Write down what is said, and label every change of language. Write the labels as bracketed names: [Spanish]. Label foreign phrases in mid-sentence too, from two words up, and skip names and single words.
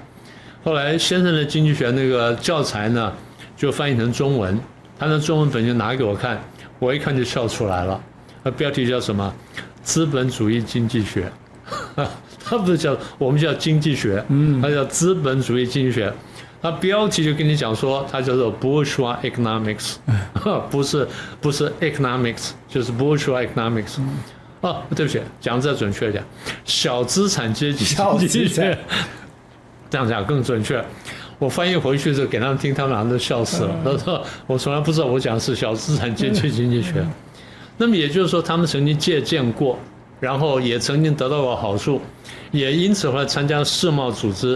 [Chinese] 後來先生的經濟學那個教材呢，就翻譯成中文，他的中文本就拿給我看，我一看就笑出來了。標題叫什麼？資本主義經濟學。他不是叫我們叫經濟學，他叫資本主義經濟學。他標題就跟你講說，它叫做 [English] bourgeois economics，不是 economics， 就是 bourgeois economics。 [Chinese] 對不起，講這準確一點，小資產階級經濟學。這樣講更準確。我翻譯回去之後給他們聽，他們倆都笑死了。他說：“我從來不知道我講的是小資產階級經濟學。” 那麼也就是說，他們曾經借鑑過，然後也曾經得到過好處，也因此後來參加世貿組織。